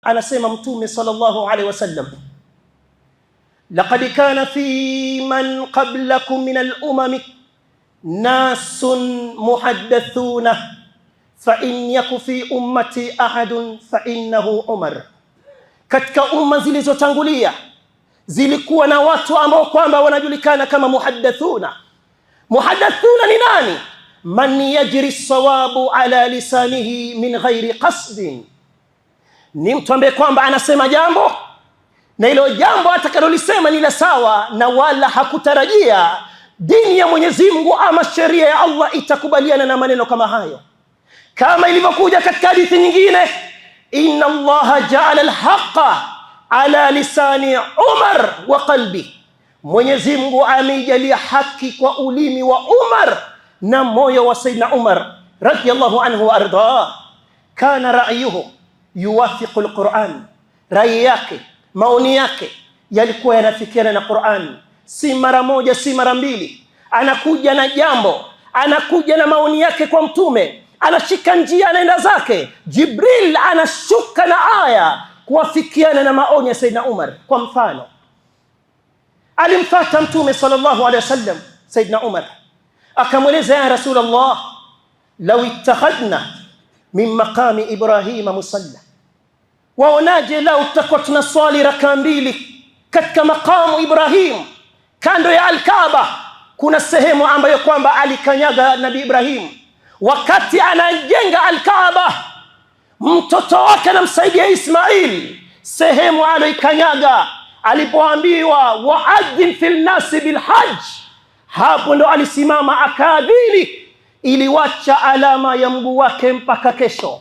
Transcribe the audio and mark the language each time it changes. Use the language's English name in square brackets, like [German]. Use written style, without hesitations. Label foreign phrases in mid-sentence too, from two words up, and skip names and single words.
[Swahili] Anasema Mtume [Arabic] صلى الله عليه وسلم، لقد كان فيمن قبلكم من الأمم ناس محدثون فإن يك في أمتي أحد فإنه عمر. [Swahili] Katika umma zilizotangulia zilikuwa na watu ambao kwamba wanajulikana kama muhaddathuna. Muhaddathuna ni nani? [Arabic] من يجري الصواب على لسانه من غير قصد, [Swahili] ni mtu ambaye kwamba anasema jambo na hilo jambo atakalolisema ni la sawa na wala hakutarajia dini ya Mwenyezi Mungu ama sheria ya Allah itakubaliana na maneno kama hayo. Kama ilivyokuja katika hadithi nyingine, [Arabic] إن الله جعل الحق على لسان عمر وقلبه, [Swahili] Mwenyezi Mungu ameijalia haki kwa ulimi wa Umar na moyo wa Sayyidina Umar [Arabic] رضي الله عنه وأرضاه. كان رأيه يوافق القرآن, [Swahili] rai yake, maoni yake yalikuwa yanafikiana na Qur'an. Si mara moja, si mara mbili, anakuja na jambo, anakuja na maoni yake kwa Mtume, anashika njia anaenda zake, Jibril anashuka na aya kuwafikiana na maoni ya Sayyidina Umar. Kwa mfano, alimfuata Mtume [Arabic] صلى الله عليه وسلم [Swahili] Sayyidina Umar, akamweleza, [Arabic] يا رسول الله، لو اتخذنا من مقام إبراهيم مصلى, [Swahili] waonaje lau tutakuwa tunaswali raka mbili katika maqamu Ibrahim, kando ya Al-Kaaba. Kuna sehemu ambayo kwamba alikanyaga Nabii Ibrahim wakati anajenga Al-Kaaba, mtoto wake anamsaidia Ismail, sehemu alikanyaga alipoambiwa [Arabic] وأذن في الناس بالحج, [Swahili] hapo ndo alisimama akaadhini, iliwacha alama ya mguu wake mpaka kesho.